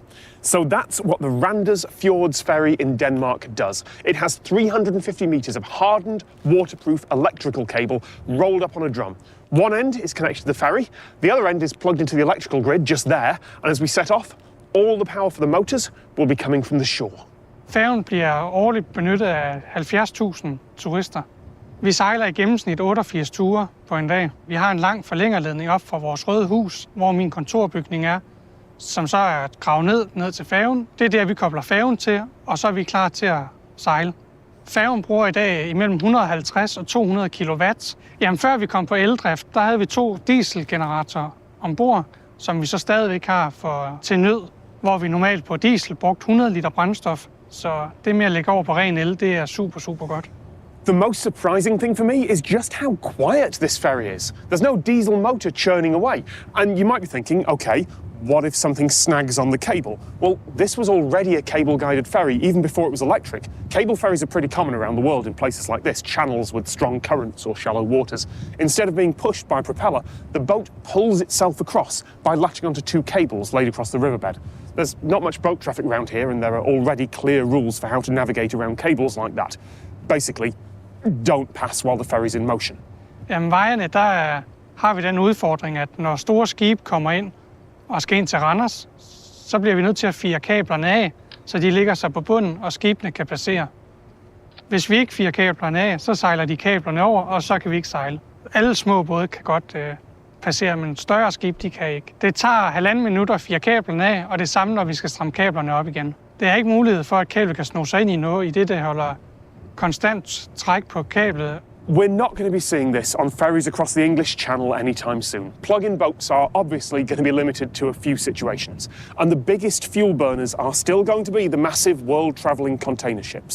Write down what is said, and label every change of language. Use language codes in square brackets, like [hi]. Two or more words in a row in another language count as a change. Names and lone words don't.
[en] So that's what the Randers Fjords ferry in Denmark does. It has 350 metres of hardened, waterproof electrical cable rolled up on a drum. One end is connected to the ferry, the other end is plugged into the electrical grid just there, and as we set off, all the power for the motors will be coming from the shore. [da] Færgen bliver årligt benyttet af 70.000 turister. Vi sejler i gennemsnit 88 ture på en dag. Vi har en lang forlængerledning op fra vores røde hus, hvor min kontorbygning er, som så er gravet ned til færgen. Det er der, vi kobler færgen til, og så er vi klar til at sejle. Færgen bruger i dag imellem 150 og 200 kW. Jamen, før vi kom på eldrift, der havde vi 2 dieselgeneratorer ombord, som vi så stadigvæk har til nød, hvor vi normalt på diesel brugt 100 liter brændstof. Så det med at lægge over på ren el, det er super, super godt. [en] The most surprising thing for me is just how quiet this ferry is. There's no diesel motor churning away. And you might be thinking, okay, what if something snags on the cable? Well, this was already a cable-guided ferry even before it was electric. Cable ferries are pretty common around the world in places like this, channels with strong currents or shallow waters. Instead of being pushed by a propeller, the boat pulls itself across by latching onto 2 cables laid across the riverbed. There's not much boat traffic around here, and there are already clear rules for how to navigate around cables like that. Basically, don't pass while the ferry's in motion. [da] Jamen, vejene, der har vi den udfordring, at når store skibe kommer ind og skal ind til Randers, så bliver vi nødt til at fire kablerne af, så de ligger sig på bunden, og skibene kan passere. Hvis vi ikke firer kablerne af, så sejler de kablerne over, og så kan vi ikke sejle. Alle små både kan godt passere, men større skib, de kan ikke. Det tager 1,5 minut at fire kablerne af, og det samme, når vi skal stramme kablerne op igen. Det er ikke mulighed for, at kablet kan sno sig ind i noget, i det holder konstant træk på kablet. [en] We're not going to be seeing this on ferries across the English Channel anytime soon. Plug-in boats are obviously going to be limited to a few situations, and the biggest fuel burners are still going to be the massive world-travelling container ships.